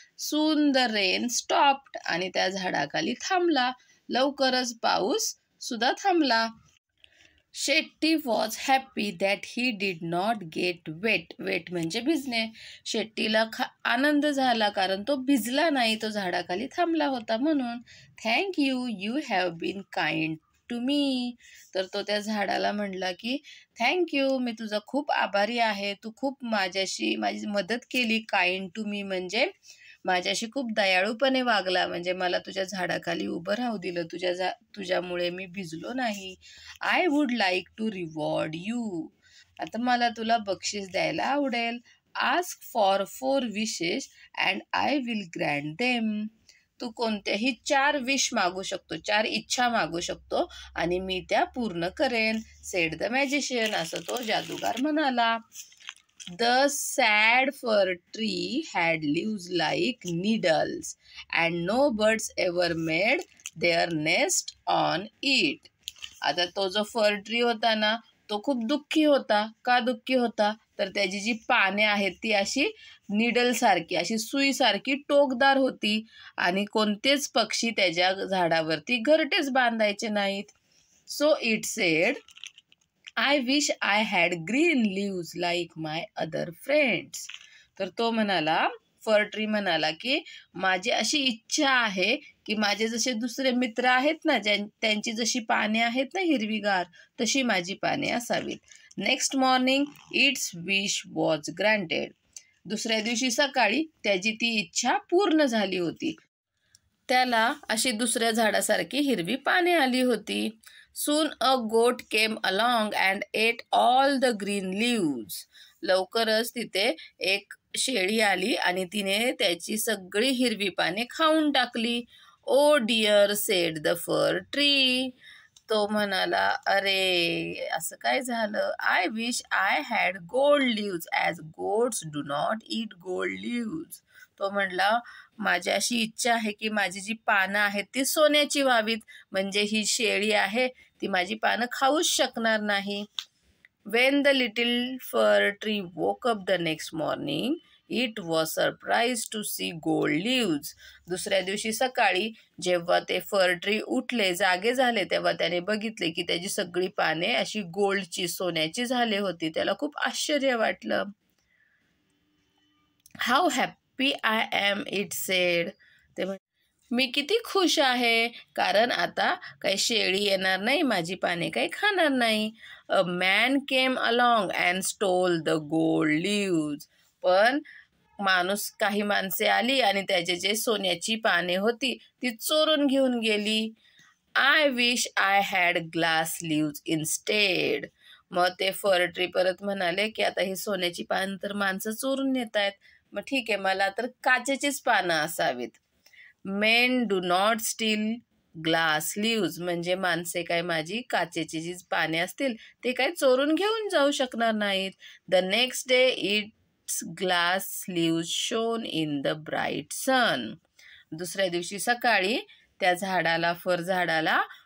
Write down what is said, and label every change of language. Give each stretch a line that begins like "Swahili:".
English: soon the rain stopped
Marathi: आणि त्या झाडाखाली थांबला. लवकरच पाऊस सुद्धा थांबला.
English: Shetty was happy that he did not get wet.
Marathi: Weight म्हणजे भिजणे. शेट्टीला आनंद झाला कारण तो भिजला नाही, तो झाडाखाली थांबला होता म्हणून.
English: Thank you, you have been kind to me.
Marathi: तर तो त्या झाडाला म्हणला की थँक्यू, मी तुझा खूप आभारी आहे, तू खूप माझी मदत केली. काइंड टू मी म्हणजे माझ्याशी खूप दयाळूपणे वागला, म्हणजे मला तुझ्या झाडाखाली उभं राहू दिलं, तुझ्यामुळे मी भिजलो नाही.
English: I would like to reward you.
Marathi: आता मला तुला बक्षीस द्यायला आवडेल.
English: Ask for 4 wishes and I will grant them.
Marathi: तू कोणत्याही 4 विश मागू शकतो, 4 इच्छा मागू शकतो आणि मी त्या पूर्ण करेन.
English: Said the magician.
Marathi: असं तो जादूगार म्हणाला.
English: The sad fir tree had leaves like needles and no birds ever made their nest on it.
Marathi: आता तो जो फर ट्री होता ना, तो खूप दुःखी होता. का दुःखी होता? तर त्याची जी पाने आहेत ती अशी निडल सारखी, अशी सुई सारखी टोकदार होती आणि कोणतेच पक्षी त्याच्या झाडावरती घरटेच बांधायचे नाहीत.
English: So it said, I wish I had green leaves like my other friends.
Marathi: तर तो म्हणाला, फर ट्री म्हणाला की माझी अशी इच्छा आहे की माझे जसे दुसरे मित्र आहेत ना, त्यांची जशी पाने आहेत ना हिरवीगार, तशी माझी पाने असावीत.
English: Next morning its wish was granted.
Marathi: दुसऱ्या दिवशी सकाळी त्याची ती इच्छा पूर्ण झाली होती. त्याला अशी दुसऱ्या झाडासारखी हिरवी पाने आली होती.
English: Soon a goat came along and ate all the green leaves.
Marathi: लवकरच तिथे एक शेळी आली आणि तिने त्याची सगळी हिरवी पाने खाऊन टाकली.
English: Oh dear, said the fir tree.
Marathi: तो म्हणाला, अरे असं काय झालं?
English: I wish I had gold leaves as goats do not eat gold leaves.
Marathi: तो म्हणला, माझी अशी इच्छा आहे की माझी जी पानं आहेत ती सोन्याची व्हावीत, म्हणजे ही शेळी आहे ती माझी पानं खाऊच शकणार नाही.
English: When the little fir tree woke up the next morning, it was surprised to see gold leaves.
Marathi: दुसऱ्या दिवशी सकाळी जेव्हा ते फर ट्री उठले, जागे झाले, तेव्हा त्याने बघितले की त्याची सगळी पाने अशी गोल्डची, सोन्याची झाली होती. त्याला खूप आश्चर्य वाटलं.
English: How happy I am, it said.
Marathi: ते मी किती खुश आहे कारण आता काही शेळी येणार नाही, माझी पाने काही खाणार नाही.
English: A man came along and stole the gold leaves.
Marathi: पण काही माणसे आली आणि त्याचे जे सोन्याची पाने होती ती चोरून घेऊन गेली.
English: I wish I had glass leaves instead.
Marathi: मग ते फर ट्री परत म्हणाले की आता ही सोन्याची पानं तर माणसं चोरून नेत आहेत, मग ठीक आहे, मला तर काचेचीच पानं असावीत.
English: Men do not steal glass leaves.
Marathi: म्हणजे माणसे काय माझी काचेची जी पाने असतील ते काय चोरून घेऊन जाऊ शकणार नाहीत.
English: The next day its glass leaves shone in the bright sun.
Marathi: दुसऱ्या दिवशी सकाळी त्या झाडाला, फर झाडाला